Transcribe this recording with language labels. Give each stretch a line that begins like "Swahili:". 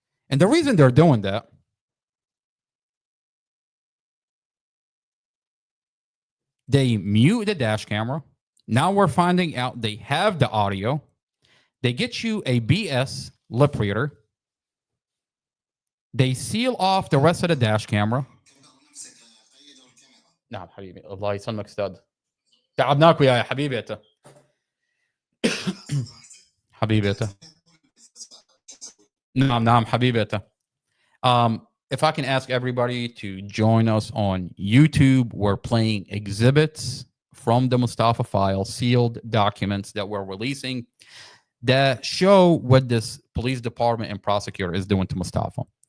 English: And the reason they're doing that, they mute the dash camera. Now we're finding out they have the audio. They get you a BS lip reader. They seal off the rest of the dash camera.
Arabic: نعم حبيبي الله يسلمك استاذ تعبناك وياي حبيبي انت حبيبي انت نعم حبيبي انت.
English: If I can ask everybody to join us on YouTube, we're playing exhibits from the Mustafa file, sealed documents that we're releasing that show what this police department and prosecutor is doing to Mustafa.